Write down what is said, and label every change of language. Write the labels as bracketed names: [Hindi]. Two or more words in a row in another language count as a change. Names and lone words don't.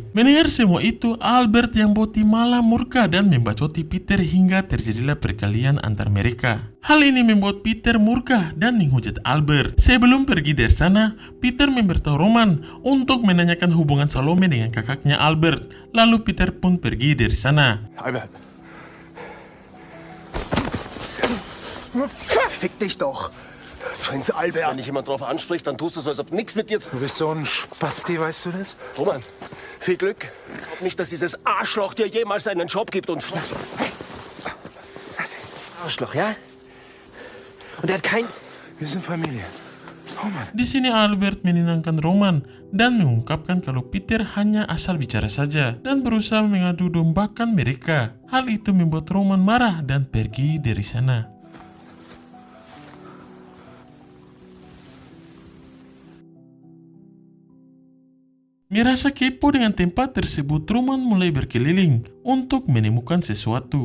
[Indonesian] Mendengar semua itu, Albert yang boti malah murka dan membacoti Peter hingga terjadilah perkelahian antar mereka. Hal ini membuat Peter murka dan menghujat Albert. Sebelum pergi dari sana, Peter memberitahu Roman untuk menanyakan hubungan Salome dengan kakaknya Albert. Lalu Peter pun pergi dari sana. [German] Albert! Fick dich doch! Prinz Albert! Wenn dich jemand drauf anspricht, dann tust du so, als ob nichts mit dir zu... Du bist so ein Spasti, weißt du das? Roman, viel Glück. Glaub nicht, dass dieses Arschloch dir jemals einen Job gibt und... Arschloch, ja? Und er hat kein... Wir sind Familie. Roman. [Indonesian] Di sini Albert menenangkan Roman dan mengungkapkan kalau Peter hanya asal bicara saja dan berusaha mengadu dombakan mereka. Hal itu membuat Roman marah dan pergi dari sana. Merasa kepo dengan tempat tersebut, Roman mulai berkeliling untuk menemukan sesuatu.